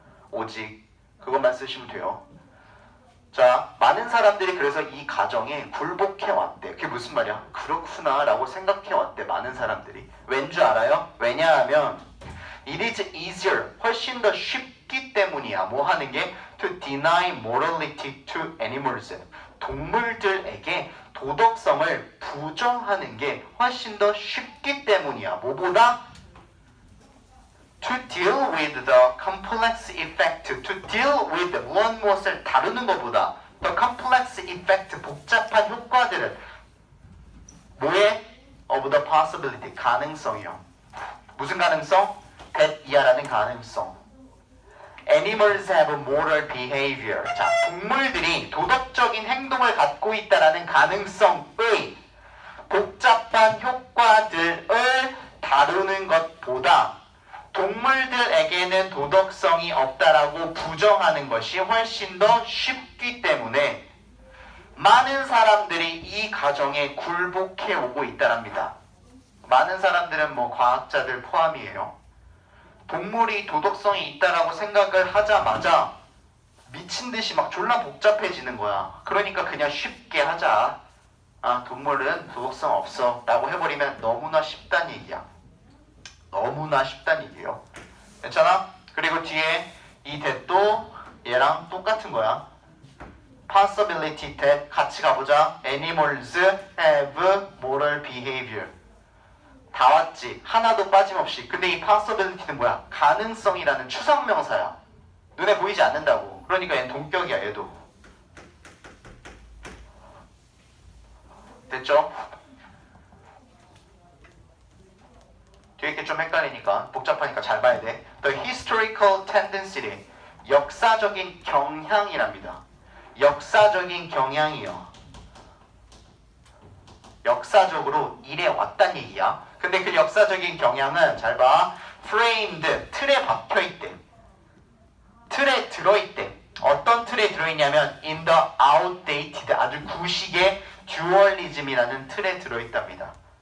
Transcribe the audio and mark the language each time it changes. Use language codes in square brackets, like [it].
[ko] 오직 그것만 쓰시면 돼요. 자, 많은 사람들이 그래서 이 가정에 굴복해 왔대. 그게 무슨 말이야? 그렇구나 라고 생각해 왔대. 많은 사람들이. 왠 줄 알아요? 왜냐하면 [en] it is easier, [ko] 훨씬 더 쉽기 때문이야. 뭐 하는 게? [en] to deny morality to animals. [ko] 동물들에게 도덕성을 부정하는 게 훨씬 더 쉽기 때문이야. 뭐보다? [en] To deal with the complex effect. To deal with [ko] 무엇을 다루는 것보다 [en] the complex effect, [ko] 복잡한 효과들을 뭐에? [en] of the possibility, [ko] 가능성이요. 무슨 가능성? that 이하라는 가능성. [en] Animals have moral behavior. [ko] 자, 동물들이 도덕적인 행동을 갖고 있다라는 가능성의 복잡한 효과들을 다루는 것보다 동물들에게는 도덕성이 없다라고 부정하는 것이 훨씬 더 쉽기 때문에 많은 사람들이 이 가정에 굴복해 오고 있다랍니다. 많은 사람들은 뭐 과학자들 포함이에요. 동물이 도덕성이 있다라고 생각을 하자마자 미친 듯이 막 졸라 복잡해지는 거야. 그러니까 그냥 쉽게 하자. 동물은 도덕성 없어 라고 해버리면 너무나 쉽단 얘기야. 너무나 쉽단 얘기예요. 괜찮아? 그리고 뒤에 이 that도 얘랑 똑같은 거야. [en] possibility that [ko] 같이 가보자. [en] animals have moral behavior. [ko] 다 왔지. 하나도 빠짐없이. 근데 이 possibility는 뭐야? 가능성이라는 추상명사야. 눈에 보이지 않는다고. 그러니까 얘는 동격이야. 얘도. 됐죠? 뒤에 게 좀 헷갈리니까 복잡하니까 잘 봐야 돼. [en] The historical tendency, [ko] 역사적인 경향이랍니다. 역사적인 경향이요. 역사적으로 이래 왔단 얘기야. 근데 그 역사적인 경향은 잘 봐. framed, 틀에 박혀있대. 틀에 들어있대. 어떤 틀에 들어있냐면 [en] in the outdated, [ko] 아주 구식의 듀얼리즘이라는 틀에 들어있답니다.